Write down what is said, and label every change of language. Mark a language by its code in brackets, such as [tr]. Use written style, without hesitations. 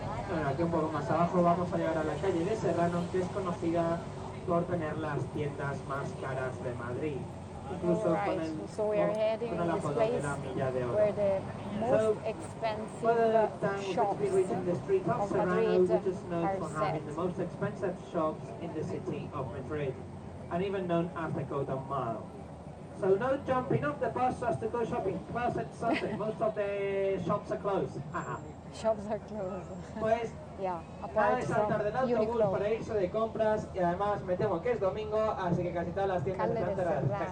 [es] Bueno, aquí un poco más abajo vamos a llegar a la calle de Serrano, que es conocida por tener las tiendas más caras de Madrid. Incluso con el apodo de la Milla de Oro. [en] So, by the time we could be reaching the street of Serrano, which is known for having the most expensive shops in the city of Madrid, and even known as the Golden Mile. So no jumping off the bus just to go shopping. Plus it's Sunday, most of the shops are closed. Shops are closed. [es] Pues nada de saltar del autobús para irse de compras y además me temo que es domingo, así que casi todas las tiendas están cerradas.